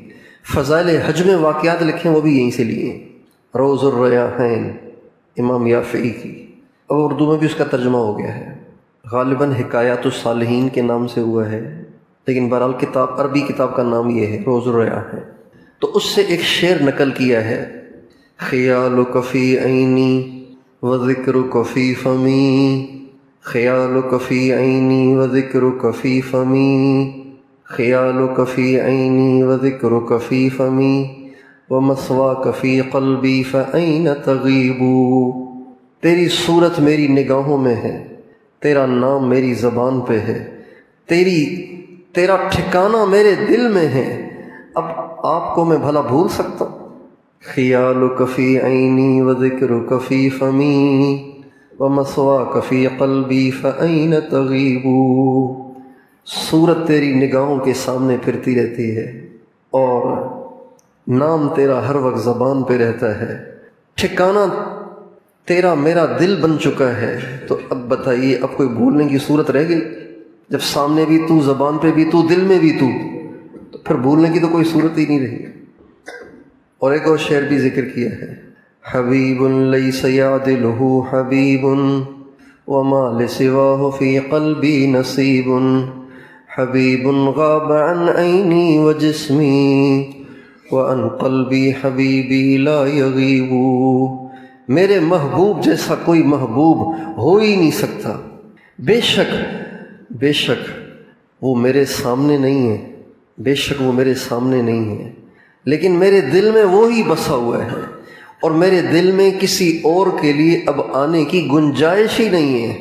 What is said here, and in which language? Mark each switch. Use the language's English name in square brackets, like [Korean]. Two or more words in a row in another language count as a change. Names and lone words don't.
[Urdu] فضائل حج میں واقعات لکھے ہیں، وہ بھی یہیں سے لیے ہیں۔ روز الریاحین امام یافعی کی، اب اردو میں بھی اس کا ترجمہ ہو گیا ہے، غالباً حکایات الصالحین کے نام سے ہوا ہے، لیکن بہرحال کتاب عربی کتاب کا نام یہ ہے، روز الریاحین۔ تو اس سے ایک شعر نقل کیا ہے، [Arabic] خیالک فی عینی و ذکرک فی فمی، خیالک فی عینی و ذکرک فی فمی، خیالک فی عینی و ذکرک فی فمی، ومثواک فی قلبی فأین تغیب۔ [Urdu] تیری صورت میری نگاہوں میں ہے، تیرا نام میری زبان پہ ہے، تیرا ٹھکانہ میرے دل میں ہے، اب آپ کو میں بھلا بھول سکتا ہوں؟ [Arabic] خیالک فی عینی و ذکرک فی فمی، ومثواک فی قلبی فأین تغیب۔ [Urdu] صورت تیری نگاہوں کے سامنے پھرتی رہتی ہے اور نام تیرا ہر وقت زبان پہ رہتا ہے، ٹھکانہ تیرا میرا دل بن چکا ہے، تو اب بتائیے اب کوئی بھولنے کی صورت رہ گئی؟ جب سامنے بھی تو، زبان پہ بھی تو، دل میں بھی تو پھر بھولنے کی تو کوئی صورت ہی نہیں رہی۔ اور ایک اور شعر بھی ذکر کیا ہے، [Arabic] حبیب لیس یعدلہ حبیب وما لسواہ فی قلبی نصیب، حبیب غاب عن عینی و جسمی وعن قلبی حبیبی لا یغیب۔ [Urdu] میرے محبوب جیسا کوئی محبوب ہو ہی نہیں سکتا، بے شک وہ میرے سامنے نہیں ہے، بے شک وہ میرے سامنے نہیں ہے، لیکن میرے دل میں وہی بسا ہوا ہے، اور میرے دل میں کسی اور کے لیے اب آنے کی گنجائش ہی نہیں ہے۔